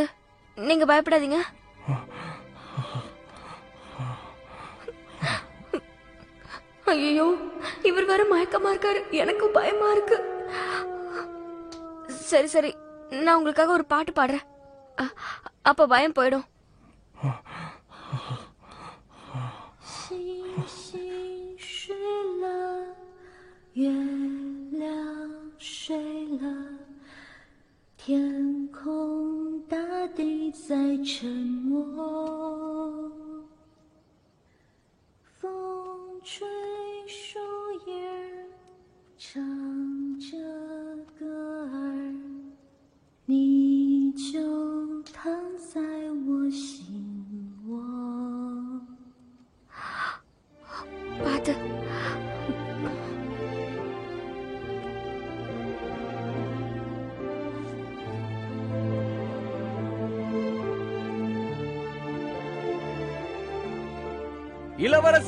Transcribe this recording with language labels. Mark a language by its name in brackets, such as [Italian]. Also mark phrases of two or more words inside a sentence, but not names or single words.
[Tamil] நீங்க பயப்படாதீங்க. ஐயோ, இவர் வேற மயக்கமா இருக்காரு. எனக்கும் பயமா இருக்கு. சரி சரி, நான் உங்களுக்காக ஒரு பாட்டு பாடுறேன். அப்ப பயம் போயிடும். [Chinese] 天空大地在沉默，风吹树叶唱着歌儿，你就躺在我心窝。 [Tamil] பாத்து. இளவரசி,